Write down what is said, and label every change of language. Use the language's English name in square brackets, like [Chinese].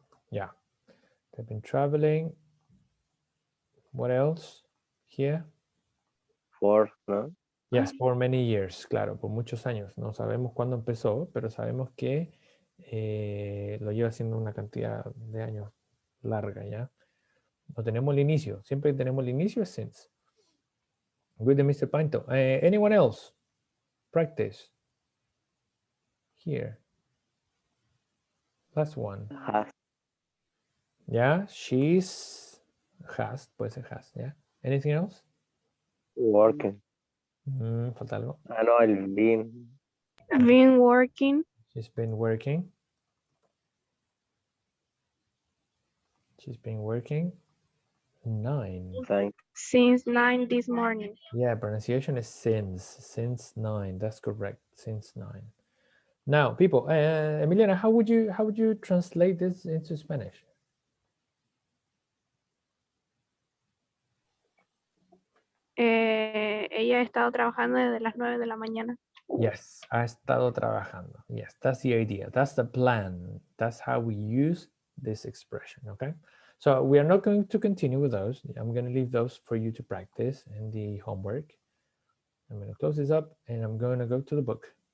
[English] Yeah, they've been traveling. What else? Here. For, ¿no? Yes, for many years, [Spanish] claro, por muchos años. No sabemos cuándo empezó, pero sabemos que lo lleva haciendo una cantidad de años larga, ¿ya? No tenemos el inicio. Siempre que tenemos el inicio es since. [English] Good, Mr. Pinto. Anyone else? Practice. Here. Last one. Has. Yeah, she's has, [Spanish] puede ser [English] has, yeah. Anything else? Working. [Spanish] Falta algo. Ah, no, el been. [English] Been working She's been working. She's been working 9. Thanks. since 9 this morning. Yeah, pronunciation is since 9. That's correct. Since 9. Now, people, Emiliana, how would you translate this into Spanish? [Spanish] Ella ha estado trabajando desde las 9 de la mañana. [English] Yes, [Spanish] ha estado trabajando. [English] Yes, that's the idea. That's the plan. That's how we use this expression, okay? So we are not going to continue with those. I'm going to leave those for you to practice in the homework. I'm going to close this up and I'm going to go to the book.